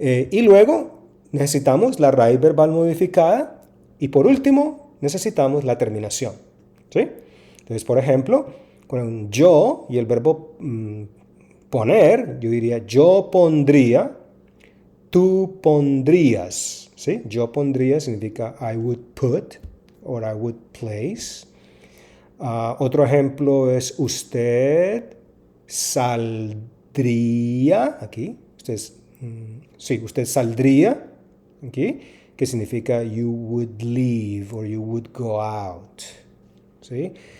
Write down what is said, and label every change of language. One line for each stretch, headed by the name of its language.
Spanish: Y luego necesitamos la raíz verbal modificada y por último necesitamos la terminación. ¿Sí? Entonces, por ejemplo, con yo y el verbo poner, yo diría yo pondría, tú pondrías. ¿Sí? Yo pondría significa
English: I would put or I would place.
Spanish: Otro ejemplo es usted saldría, aquí, usted saldría, aquí, que significa
English: you would leave or you would go out.
Spanish: ¿Sí?